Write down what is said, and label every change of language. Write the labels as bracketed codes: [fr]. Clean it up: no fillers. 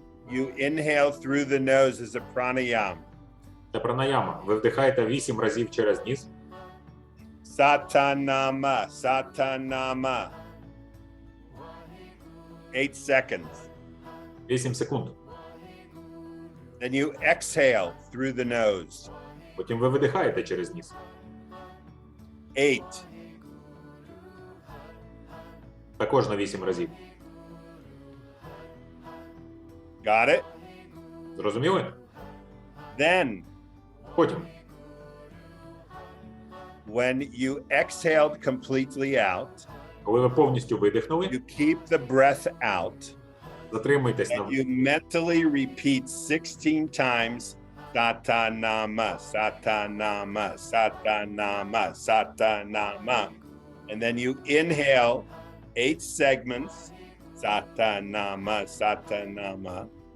[en] You inhale through the nose as a pranayama. [uk] Це пранаяма. Ви вдихаєте 8 разів через ніс. Satanama, satanama. [en] 8 seconds. [uk] 8 секунд. [en] Then you exhale through the nose. [uk] Потім ви видихаєте через ніс. [en] 8. [uk] Також на 8 разів. [en] Got it? [uk] Зрозуміли? [en] Then, [uk] Потім, [en] when you exhaled completely out, [uk] коли ви повністю видихнули, [en] you keep the breath out, [uk] затримуйтесь [en] and [uk] на [en] you mentally repeat 16 times Satanama, Satanama, Satanama, Satanama. And then you inhale 8 segments, Satanama, Satanama.